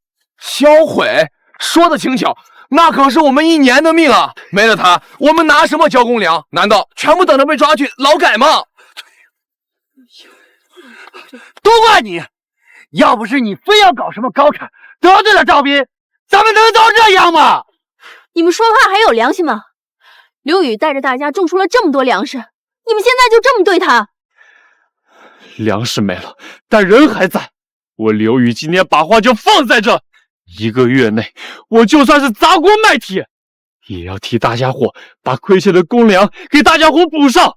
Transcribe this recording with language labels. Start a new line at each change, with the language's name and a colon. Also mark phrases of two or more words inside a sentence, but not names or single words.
Chinese: 銷毀？說的輕巧，那可是我們1年的命啊！沒了它，我們拿什麼交公糧？難道全部等着被抓去勞改嗎？都怪你！要不是你非要搞什麼高產，得罪了趙斌，咱們能都這樣嗎？你們說話還有良心嗎？劉宇帶着大家種出了這麼多糧食，你們現在就這麼對他？糧食沒了，但人還在。我劉宇今天把話就放在這，1個月內，我就算是砸鍋賣鐵，也要替大家伙把虧欠的公糧給大家伙補上。